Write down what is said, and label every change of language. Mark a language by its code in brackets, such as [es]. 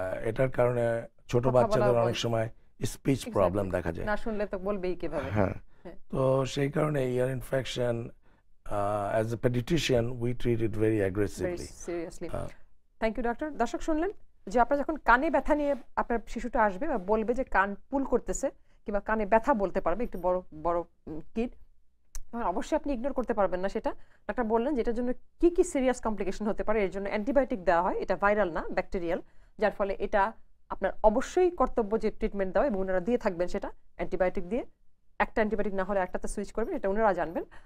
[bn] এটার কারণে ছোট বাচ্চাদের অনেক সময় স্পিচ প্রবলেম দেখা যায়, না শুনলে তো বলবেই কিভাবে। হ্যাঁ, তো সেই কারণে ইয়ার infection [en] as a pediatrician we treat it very aggressively, very seriously. Thank you doctor. [bn] দর্শক শুনলেন যে আপনারা যখন কানে ব্যথা নিয়ে আপনার শিশুটা আসবে বা বলবে যে কান পুল করতেছে কিংবা কানে ব্যথা বলতে পারবে, একটু বড় বড় কিড, অবশ্যই আপনি ইগনোর করতে পারবেন না সেটা। ডাক্তার বললেন যে এটার জন্য কি কি সিরিয়াস কমপ্লিকেশন হতে পারে, এর জন্য অ্যান্টিবায়োটিক দেওয়া হয়, এটা ভাইরাল না ব্যাকটেরিয়াল, যার ফলে এটা আপনার অবশ্যই কর্তব্য যে ট্রিটমেন্ট দেওয়া এবং ওনারা দিয়ে থাকবেন সেটা অ্যান্টিবায়োটিক দিয়ে, একটা অ্যান্টিবায়োটিক না হলে একটাতে সুইচ করবেন, এটা ওনারা জানবেন।